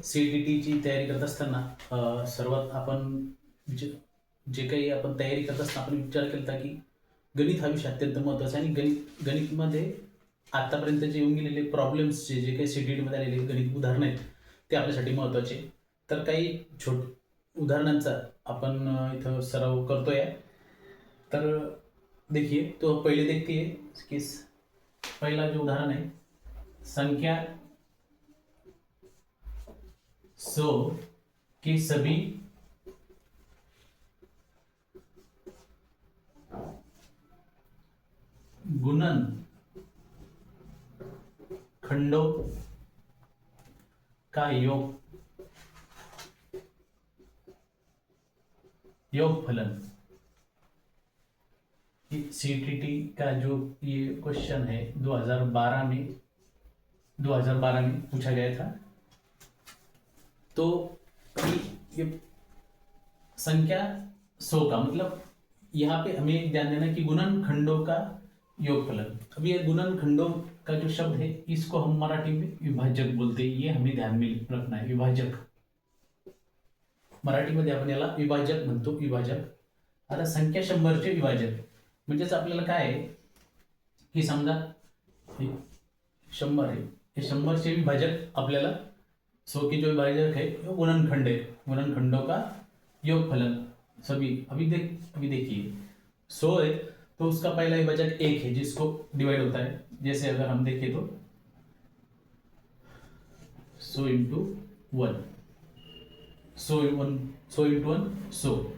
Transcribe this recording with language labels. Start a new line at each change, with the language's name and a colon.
Marathi: CET ची तयारी करत असताना सर्वात आपण जे जे काही आपण तयारी करत असताना आपण विचार केला की गणित हा विषय अत्यंत महत्त्वाचा आहे आणि गणितमध्ये आतापर्यंत जे येऊन गेलेले प्रॉब्लेम्स जे काही CET मध्ये आलेले गणित उदाहरणं आहेत ते आपल्यासाठी महत्त्वाचे. तर काही उदाहरणांचा आपण इथं सराव करतोय.
Hindi: तर देखिए तो पहिले देखते की पहिला जो उदाहरण है संख्या 100 के सभी गुणन खंडों का योगफलन. CET का जो ये क्वेश्चन है 2012 में पूछा गया था. तो ये संख्या 100 का मतलब यहाँ पे हमें ध्यान देना कि गुणन खंडों का योगफलन. अब ये गुणन खंडों का जो शब्द है इसको हम मराठी में विभाजक बोलते हैं. ये हमें ध्यान में रखना है.
Marathi: विभाजक मराठीमध्ये आपण याला विभाजक म्हणतो. विभाजक. आता संख्या 100 चे विभाजक म्हणजेच आपल्याला काय आहे की समजा 100 आहे. हे 100 चे विभाजक आपल्याला
Hindi: 100 के जो विभाजक है वो गुणनखंड है. गुणनखंडों का योगफलन सभी अभी देखिए 100 है तो उसका पहला विभाजक 1 है जिसको डिवाइड होता है. जैसे अगर हम देखें तो 100 इंटू 1 100 इंटू 1 100.